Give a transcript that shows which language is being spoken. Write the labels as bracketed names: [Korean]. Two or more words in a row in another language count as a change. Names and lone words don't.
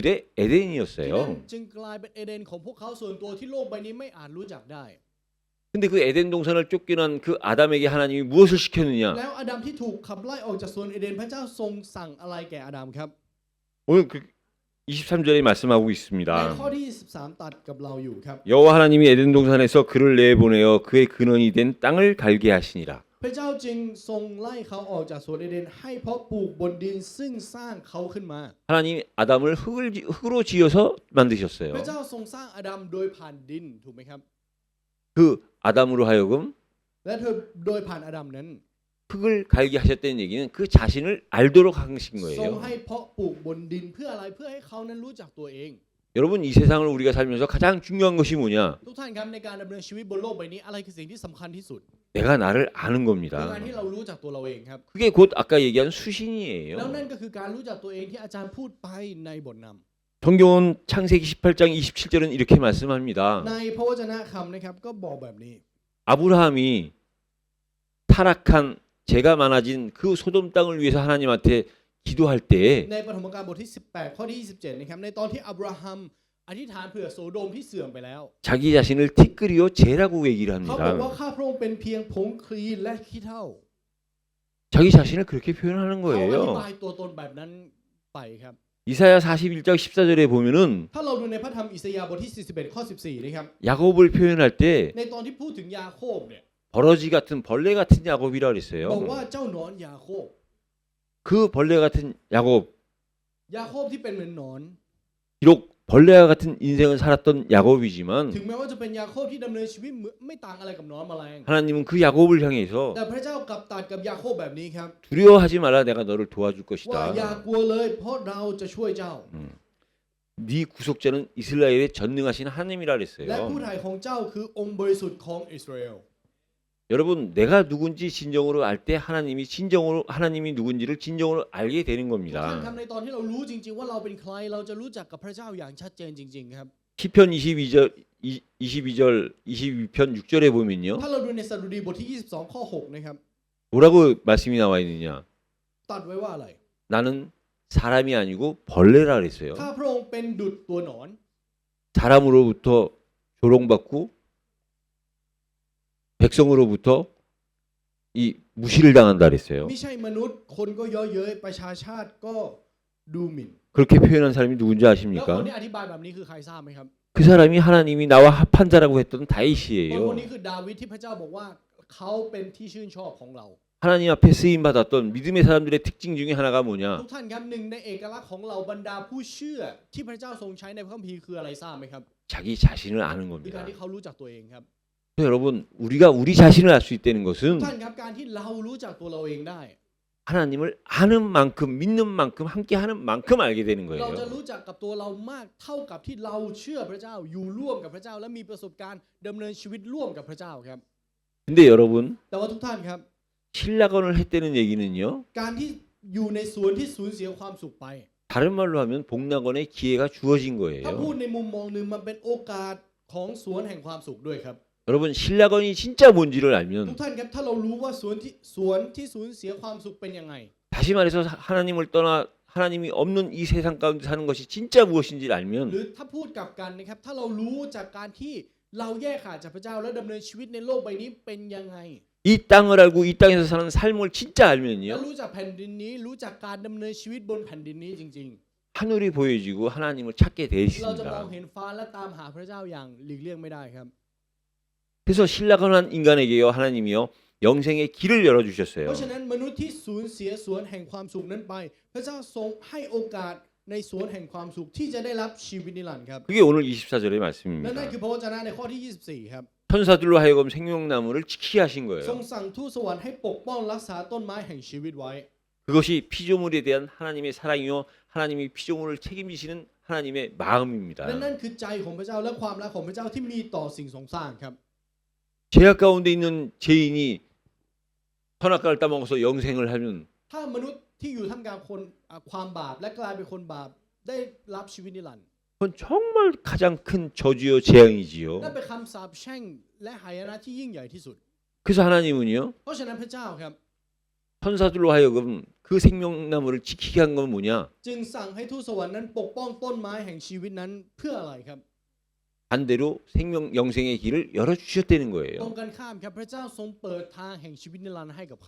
[Thai] ที่นั่น [Korean] 에덴이었어요. [Thai] จึงกลายเป็นเอเดนของพวกเขาส่วนตัวที่โลกใบนี้ไม่อาจรู้จักได้ [Korean] 근데 그 에덴 동산을 쫓겨난 그 아담에게 하나님이 무엇을 시켰느냐? [Thai] แล้วอาดัมที่ถูกขับไล่ออกจากสวนเอเดนพระเจ้าทรงสั่งอะไรแก่อาดัมครับ [Korean] 오늘 그 23절에 말씀하고 [Thai] ใน [Korean] 있습니다. [Thai] ข้อที่23ตัดกับเราอยู่ครับ [Korean] 여호와 하나님이 에덴 동산에서 그를 내보내어 그의 근원이 된 땅을 갈게 하시니라. [Thai] พระเจ้าจึงทรงไล่เขาออกจากสวนเอเดนให้เพาะปลูกบนดินซึ่งสร้างเขาขึ้นมา [Korean] 하나님 아담을 흙으로 지어서 만드셨어요. [Thai] พระเจ้าทรงสร้างอาดัมโดยผ่านดินถูกไหมครับ [Korean] 그 아담으로 하여금 [Thai] และโดยผ่านอาดัมนั้น [Korean] 흙을 갈게 하셨다는 얘기는 그 자신을 알도록 하신 [Thai] ทรง [Korean] 거예요. [Thai] ให้เพาะปลูกบนดินเพื่ออะไรเพื่อให้เขานั้นรู้จักตัวเอง [Korean] 여러분 이 세상을 우리가 살면서 가장 중요한 것이 뭐냐? [Thai] ทุกท่านครับในการดำเนินชีวิตบนโลกใบนี้อะไรคือสิ่งที่สำคัญที่สุด [Korean] 내가 나를 아는 [Thai] คือ [Korean] 겁니다. [Thai] การที่เรารู้จักตัวเราเองครับ [Korean] 그게 곧 아까 얘기한 [Thai] แล้ว [Korean] 수신이에요. [Thai] นั่นก็คือการรู้จักตัวเองที่อาจารย์พูดไปในบทนำ [Korean] 성경은 창세기 18장 27절은 이렇게 말씀합니다. [Thai] ในพระวจนะคำนะครับก็บอกแบบนี้ [Korean] 아브라함이 타락한 죄가 많아진 그 소돔 땅을 위해서 하나님한테 기도할 때에 [Thai] ในปฐมกาลบทที่18ข้อที่27นะครับในตอนที่อับราฮัมอธิษฐานเผื่อโสโดมที่เสื่อมไปแล้ว [Korean] 자기 자신을 티끌이요 죄라고 얘기를 [Thai] เขาบอกว่า [Korean] 합니다. [Thai] ข้าพระองค์เป็นเพียงผงคลีนและขี้เถ้า [Korean] 자기 자신을 그렇게 표현하는 [Thai] เขาอธิ [Korean] 거예요. [Thai] บายตัวตนแบบนั้นไปครับ [Korean] 이사야 41장 14절에 보면은 [Thai] ถ้าเราดูในพระธรรมอิสยาห์บทที่41ข้อ14นะครับ [Korean] 야곱을 표현할 때 [Thai] ในตอนที่พูดถึงยาโคบเนี่ย [Korean] 버러지 같은 벌레 같은 야곱이라 [Thai] บอก [Korean] 그랬어요. [Thai] ว่าเจ้าหนอนยาโคบ [Korean] 그 벌레 같은 야곱 [Thai] ยาโคบที่เป็นเหมือนหนอน [Korean] 비록 벌레와 같은 인생을 살았던 야곱이지만 [Thai] ถึงแม้ว่าจะเป็นยาโคบที่ดำเนินชีวิตไม่ต่างอะไรกับหนอนแมลง [Korean] 하나님은 그 야곱을 향해서 [Thai] แต่พระเจ้ากลับตรัสกับยาโคบแบบนี้ครับ [Korean] 두려워하지 말라 내가 너를 도와줄 [Thai] ว่าอย่า [Korean] 것이다. [Thai] กลัวเลยเพราะเราจะช่วยเจ้า [Korean] 네 구속자는 이스라엘의 전능하신 하나님이라 [Thai] และ [Korean] 그랬어요. [Thai] ผู้ไถ่ของเจ้าคือองค์บริสุทธิ์ของอิสราเอล [Korean] 여러분 내가 누군지 진정으로 알 때 하나님이 누군지를 진정으로 알게 되는 [Thai] ท่าน [Korean] 겁니다. [Thai] ครับในตอนที่เรารู้จริงๆว่าเราเป็นใครเราจะรู้จักกับพระเจ้าอย่างชัดเจนจริงๆครับ [Korean] 시편 22편 6절에 보면요. [Thai] ถ้าเราดูในสดุดีบทที่22ข้อ6นะครับ [Korean] 뭐라고 말씀이 나와 있느냐? [Thai] ตัดไว้ว่าอะไร [Korean] 나는 사람이 아니고 벌레라 그랬어요. [Thai] ข้าพระองค์เป็นดุจตัวหนอน [Korean] 사람으로부터 조롱받고 백성으로부터 이 무시를 당한다 그랬어요. [Thai] ไม่ใช่มนุษย์คนก็เย่อเย้ยประชาชาติก็ดูหมิ่น [Korean] 그렇게 표현한 사람이 누군지 [Thai] แล้วคน [Korean] 아십니까? [Thai] ที่อธิบายแบบนี้คือใครทราบไหมครับ [Korean] 그 사람이 하나님이 나와 합한 자라고 했던 [Thai] คน [Korean] 다윗이에요. [Thai] นี้คือดาวิดที่พระเจ้าบอกว่าเขาเป็นที่ชื่นชอบของเรา [Korean] 하나님 앞에 쓰임 받았던 믿음의 사람들의 특징 중에 하나가 [Thai] ทุ [Korean] 뭐냐? [Thai] กท่านครับหนึ่งในเอกลักษณ์ของเราบรรดาผู้เชื่อที่พระเจ้าทรงใช้ในพระคัมภีร์คืออะไรทราบไหมครับ [Korean] 자기 자신을 아는 [Thai] คือการ [Korean] 겁니다. [Thai] ที่เขารู้จักตัวเองครับ [Korean] 여러분 우리가 우리 자신을 알 수 있다는 [Thai] ทุก [Korean] 것은 [Thai] ท่านครับการที่เรารู้จักตัวเราเองได้ [Korean] 하나님을 아는 만큼 믿는 만큼 함께하는 만큼 알게 되는 [Thai] เราจะ [Korean] 거예요. [Thai] รู้จักกับตัวเรามากเท่ากับที่เราเชื่อพระเจ้าอยู่ร่วมกับพระเจ้า และมีประสบการณ์ดำเนินชีวิตร่วมกับพระเจ้าครับ [Korean] 근데 여러분 [Thai] แต่ว่าทุกท่านครับ [Korean] 신라건을 했다는 얘기는요. [Thai] การที่อยู่ในสวนที่สูญเสียความสุขไป [Korean] 다른 말로 하면 복락원의 기회가 주어진 [Thai] ถ้าพูด [Korean] 거예요. [Thai] ในมุมมองหนึ่งมันเป็นโอกาสของสวนแห่งความสุขด้วยครับ [Korean] 여러분 신라건이 진짜 뭔지를 [Thai] ทุก [Korean] 알면 [Thai] ท่านครับถ้าเรารู้ว่าสวนที่สูญเสียความสุขเป็นยังไง [Korean] 다시 말해서 하나님을 떠나 하나님이 없는 이 세상 가운데 사는 것이 진짜 무엇인지를 [Thai] หรือ [Korean] 알면 [Thai] ถ้าพูดกลับกันนะครับถ้าเรารู้จากการที่เราแยกขาดจากพระเจ้าและดำเนินชีวิตในโลกใบนี้เป็นยังไง [Korean] 이 땅을 알고 이 땅에서 사는 삶을 진짜 [Thai] และ [Korean] 알면요. [Thai] รู้จักแผ่นดินนี้รู้จักการดำเนินชีวิตบนแผ่นดินนี้จริง [Korean] 하늘이 보여지고 하나님을 찾게 돼 [Thai] ๆ เราจะมอง [Korean] 있습니다. [Thai] เห็นฟ้าและตามหาพระเจ้าอย่างหลีกเลี่ยงไม่ได้ครับ [Korean] 그래서 신라건한 인간에게요 하나님이요 영생의 길을 [Thai] เพ [Korean] 열어주셨어요. [Thai] ราะฉะนั้นมนุษย์ที่สูญเสียสวนแห่งความสุขนั้นไป พระเจ้าทรงให้โอกาสในสวนแห่งความสุขที่จะได้รับชีวิตนิรันดร์ครับ [Korean] 그게 오늘 24절의 [Thai] และนั่น [Korean] 말씀입니다. [Thai] คือพระวจนะในข้อที่24ครับ [Korean] 천사들로 하여금 생명나무를 지키게 하신 [Thai] ทรง [Korean] 거예요. [Thai] สั่งทูตสวรรค์ให้ปกป้องรักษาต้นไม้แห่งชีวิตไว้ [Korean] 그것이 피조물에 대한 하나님의 사랑이요 하나님이 피조물을 책임지시는 하나님의 [Thai] และ [Korean] 마음입니다. [Thai] นั่นคือใจของพระเจ้าและความรักของพระเจ้าที่มีต่อสิ่งทรงสร้างครับ [Korean] 죄악 가운데 있는 죄인이 선악과를 따먹어서 영생을 하면 [Thai] ถ้ามนุษย์ที่อยู่ท่ามกลางคนความบาปและกลายเป็นคนบาปได้รับชีวิตนิรันดร์ [Korean] 그건 정말 가장 큰 저주요 재앙이지요. [Thai] นั่นเป็นคำสาปแช่งและหายนะที่ยิ่งใหญ่ที่สุด [Korean] 그 그래서 하나님은요 [Thai] เพราะฉะนั้นพระเจ้าครับ [Korean] 천사들로 하여금 그 생명나무를 지키게 한 건 뭐냐? [Thai] จึงสั่งให้ทูตสวรรค์นั้นปกป้องต้นไม้แห่งชีวิตนั้นเพื่ออะไรครับ [Korean] 반대로 생명 영생의 길을 열어 주셨다는 [Thai] ตรง [Korean] 거예요. [Thai] กันข้ามครับพระเจ้าทรงเปิดทางแห่งชีวิตนิรันดร์ให้กับเขา